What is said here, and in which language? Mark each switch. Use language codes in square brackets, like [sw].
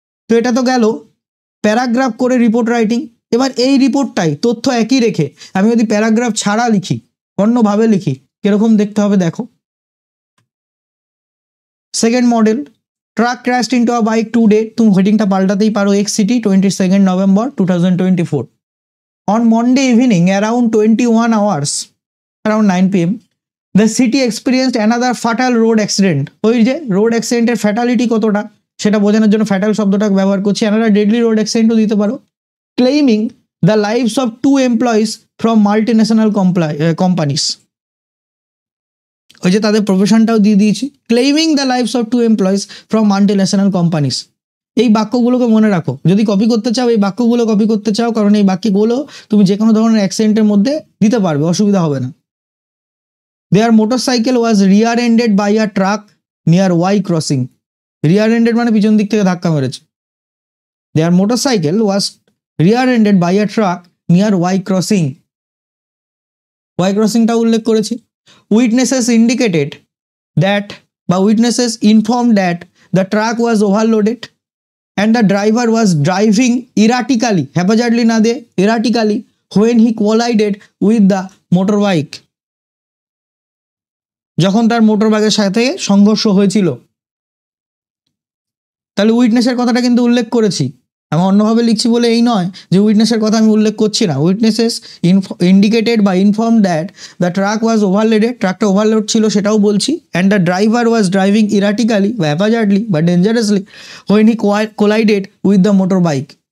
[bn] তো এটা তো গেল প্যারাগ্রাফ করে রিপোর্ট রাইটিং। এবার এই রিপোর্টটাই তথ্য একই রেখে আমি যদি প্যারাগ্রাফ ছাড়া লিখি, অন্যভাবে লিখি, কিরকম দেখতে হবে দেখো। [en] second model, truck crashed into a bike today, [bn] তুমি হেডিংটা পাল্টাতেই পারো, [en] X city 22 November 2024। On Monday evening around 21 hours, around 9 PM, the city experienced another fatal road accident। [bn] ওই যে রোড অ্যাক্সিডেন্টের ফ্যাটালিটি কতটা সেটা বোঝানোর জন্য ফ্যাটাল শব্দটা ব্যবহার করছি। [en] another deadly road accidentও [bn] দিতে পারো। [en] claiming the lives of 2 employees from multinational companies, [bn] ওই যে তাদের প্রফেশনটাও দিয়ে দিয়েছি, [en] claiming the lives of 2 employees from multinational companies। [bn] এই বাক্যগুলোকে মনে রাখো, যদি কপি করতে চাও এই বাক্যগুলো কপি করতে চাও, কারণ এই বাক্যগুলো তুমি যে কোনো ধরনের অ্যাক্সিডেন্টের মধ্যে দিতে পারবে, অসুবিধা হবে না। [en] Their motorcycle was rear-ended by a truck near Y crossing। [bn] rear-ended মানে পিছন দিক থেকে ধাক্কা মেরেছে। [en] Their motorcycle was rear-ended by a truck near Y crossing। [bn] Y crossingটা উল্লেখ করেছি। [en] Witnesses indicated that, বা witnesses informed that the truck was overloaded and the driver was driving erratically, haphazardly [bn] না দিয়ে [en] erratically, when he collided with the motorbike। [bn] যখন তার মোটরবাইকের সাথে সংঘর্ষ হয়েছিল, তাহলে উইটনেসের কথাটা কিন্তু উল্লেখ করেছি। আমি অন্যভাবে লিখছি বলে এই নয় যে উইটনেসের কথা আমি উল্লেখ করছি না। [en] witnesses indicated বা inform that the truck was overloaded, [bn] ট্রাকটা overload ছিল সেটাও বলছি, [en] And the driver was driving erratically বা haphazardly বা dangerously when he collided with the motor bike.